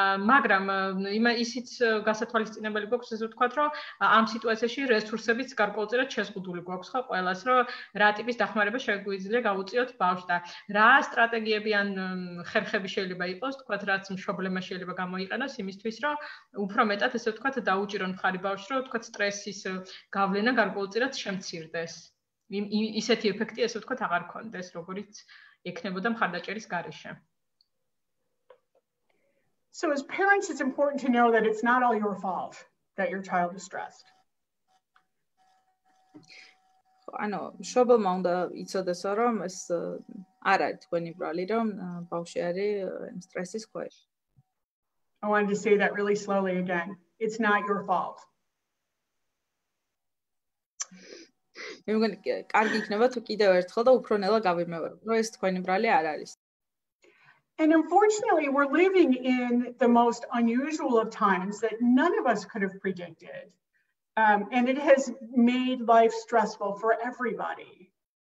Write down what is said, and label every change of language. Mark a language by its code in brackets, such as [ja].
[ka] მაგრამ ისიც გასათვალისწინებელი გვაქვს, ესე ვთქვათ, რომ ამ სიტუაციაში რესურსებიც გარკვეულწილად შეზღუდული გვაქვს, ხო, ყველას, რომ რა ტიპის დახმარება შეგვიძლია გავუწიოთ ბავშვს და რა სტრატეგიები ან ხერხები შეიძლება იყოს, თქვათ, რაც მშობლებმა შეიძლება გამოიყენოს იმისთვის, რომ უფრო მეტად ესე ვთქვათ, დაუჭირონ მხარი ბავშვს, რომ თქვათ, სტრესის გავლენა გარკვეულწილად შემცირდეს. ისეთი ეფექტი ესე ვთქვათ, აღარ ქონდეს, როგორიც ექნებოდა მხარდაჭერის გარეშე. [en] So as parents, it's important to know that it's not all your fault that your child is stressed. [ka] ანუ მშობელმა უნდა იცოდეს, რომ ეს არ არის თქვენი ბრალი, რომ ბავშვი არის სტრესის ქვეშ. [en] I wanted to say that really slowly again. It's not your fault. [ka] მე მგონი კარგი იქნება თუ კიდევ ერთხელ და უფრო ნელა გავიმეორებ, რომ ეს თქვენი ბრალი არ არის. [en] And unfortunately, we're living in the most unusual of times that none of us could have predicted. And it has made life stressful for everybody.